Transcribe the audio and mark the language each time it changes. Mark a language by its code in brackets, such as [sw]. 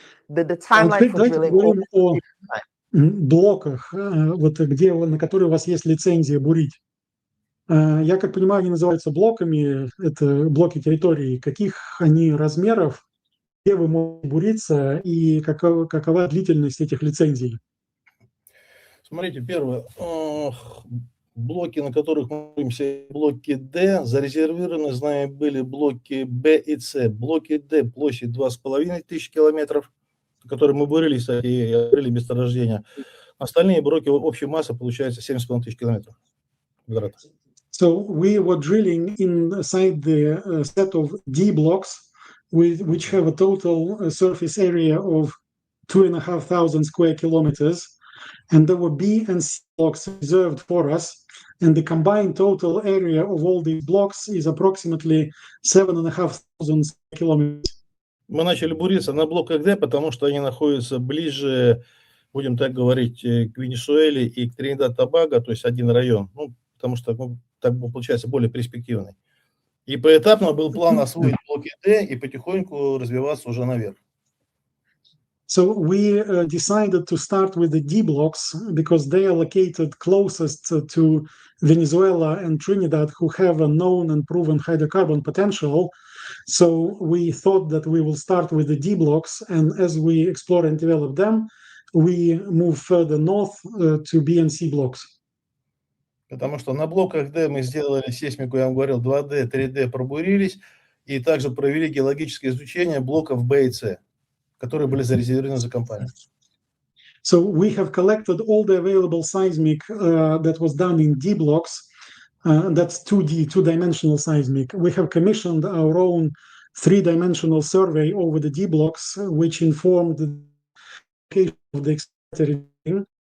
[en] The timeline for drilling. [ru] Блоках, вот где, на которые у вас есть лицензия бурить. Я как понимаю, они называются блоками, это блоки территории. Каких они размеров, где вы можете буриться и какова длительность этих лицензий? Смотрите, первое. Блоки, на которых мы боремся, блоки D, зарезервированы, знаем, были блоки B и C. Блоки D площадь 2500 километров, которые мы бурили, кстати, и открыли месторождения. Остальные блоки общей массы получается 7500 километров квадратных. [en] So we were drilling inside the set of D blocks, which have a total surface area of 2,500 square kilometers, and there were B and C blocks reserved for us, and the combined total area of all these blocks is approximately 7,500 kilometers. [ru] Мы начали буриться на блоках D, потому что они находятся ближе, будем так говорить, к Венесуэле и к Тринидад-Тобаго, то есть один район, ну, потому что так получается более перспективный. И поэтапно был план освоить блоки D и потихоньку развиваться уже наверх. [en] So we decided to start with the D blocks because they are located closest to Venezuela and Trinidad, who have a known and proven hydrocarbon potential. So we thought that we will start with the D blocks, and as we explore and develop them, we move further north to B and C blocks. [ru] Потому что на блоках D мы сделали сейсмику, я вам говорил, 2D, 3D пробурились, и также провели геологическое изучение блоков B и C, которые были зарезервированы за компанию. [en] So we have collected all the available seismic that was done in D blocks. That's 2D, two-dimensional seismic. We have commissioned our own three-dimensional survey over the D blocks, which informed the location of the expected reading.